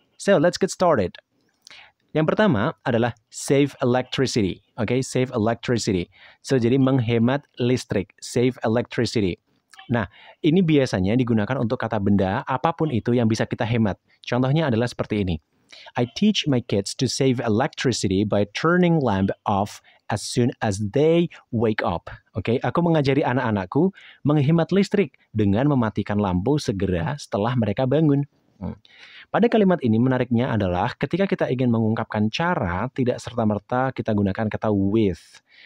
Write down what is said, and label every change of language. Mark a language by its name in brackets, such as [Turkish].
[English] So, let's get started. [Indonesian] Yang pertama adalah [English] save electricity. [Indonesian] Oke, save electricity. So, jadi menghemat listrik. Save electricity. Nah, ini biasanya digunakan untuk kata benda apapun itu yang bisa kita hemat. Contohnya adalah seperti ini. [English] I teach my kids to save electricity by turning lamp off as soon as they wake up. [Indonesian] Oke, aku mengajari anak-anakku menghemat listrik dengan mematikan lampu segera setelah mereka bangun. Pada kalimat ini menariknya adalah ketika kita ingin mengungkapkan cara, tidak serta-merta kita gunakan kata with.